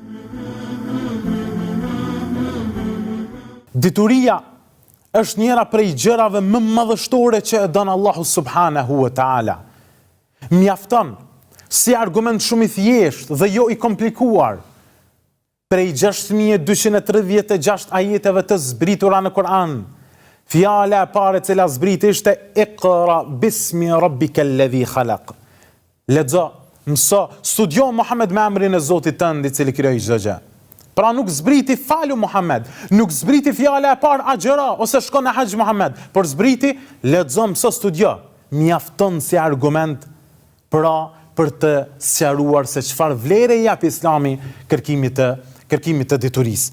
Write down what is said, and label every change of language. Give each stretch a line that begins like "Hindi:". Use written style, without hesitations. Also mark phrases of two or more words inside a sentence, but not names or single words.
Albanian: Dituria është njëra prej gjërave më madhështore që e don Allahu
Arabic: سبحانه وتعالى.
Albanian: Mjafton si argument shumë i thjeshtë dhe jo i komplikuar prej 6236 ajeteve të zbritura në Kur'an. Fjala e parë e cila zbriti ishte
Arabic: اقرأ باسم ربك الذي خلق.
Albanian: Lexo, mëso, studio Muhammed me emrin e Zotit tënd i cili krijoi çdo gjë. Pra nuk zbriti falu Muhammed, nuk zbriti fjala e parë agjëra ose shko në haxh Muhammed, por zbriti lexo, mëso, studio. Mjafton si argument pra për të sqaruar se çfarë vlere i jap Islami kërkimit të diturisë.